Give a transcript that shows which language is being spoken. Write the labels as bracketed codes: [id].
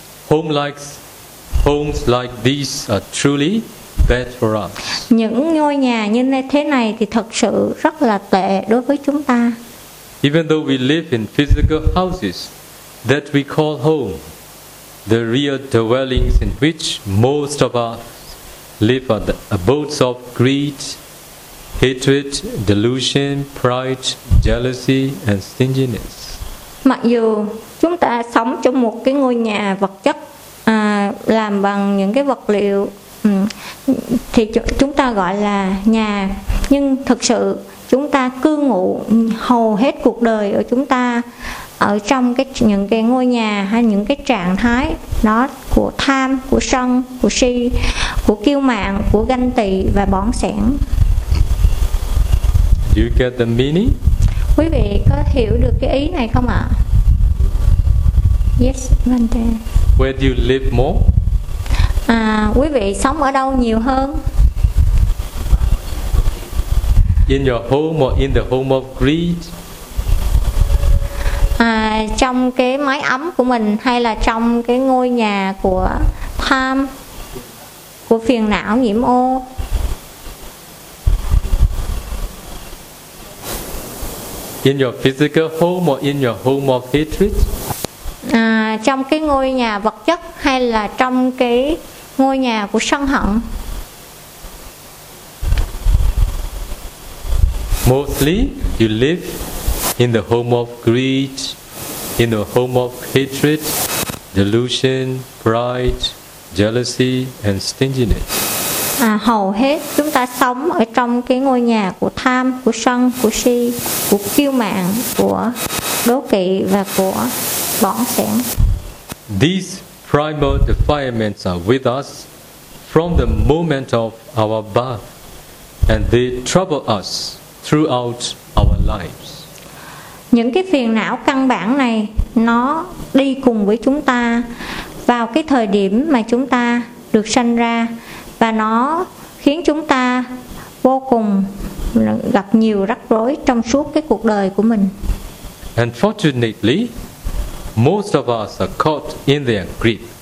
[en] homes like these are truly bad for us. [vi] Những ngôi nhà như thế này thì thật sự rất là tệ đối với chúng ta. [en] Even though we live in physical houses that we call home, the real dwellings in which most of us live are the abodes of greed, hatred, delusion, pride, jealousy, and stinginess. [vi] Mặc dù chúng ta sống trong một cái ngôi nhà vật chất làm bằng những cái vật liệu thì chúng ta gọi là nhà, nhưng thực sự chúng ta cư ngụ hầu hết cuộc đời ở chúng ta ở trong cái những cái ngôi nhà hay những cái trạng thái đó của tham, của sân, của si, của kiêu mạn, của ganh tị và bỏng sẻn. [en] Do you get the meaning? [vi] Quý vị có hiểu được cái ý này không ạ? [en] Yes, Vante. Where do you live more? [vi] À, quý vị sống ở đâu nhiều hơn? [en] In your home or in the home of greed? [vi] À, trong cái mái ấm của mình hay là trong cái ngôi nhà của tham, của phiền não nhiễm ô? [en] In your physical home or in your home of hatred? [vi] À, trong cái ngôi nhà vật chất hay là trong cái ngôi nhà của sân hận? [en] Mostly you live in the home of greed, in the home of hatred, delusion, pride, jealousy, and stinginess. [vi] À, hầu hết chúng ta sống ở trong cái ngôi nhà của tham, của sân, của si, của kiêu mạn, của đố kỵ và của bỏng sẻn. [en] These primal defilements are with us from the moment of our birth, and they trouble us throughout our lives. [vi] Những cái phiền não căn bản này nó đi cùng với chúng ta vào cái thời điểm mà chúng ta được sanh ra, và nó khiến chúng ta vô cùng gặp nhiều rắc rối trong suốt cái cuộc đời của mình. [en] Unfortunately, most of us are caught in their grip.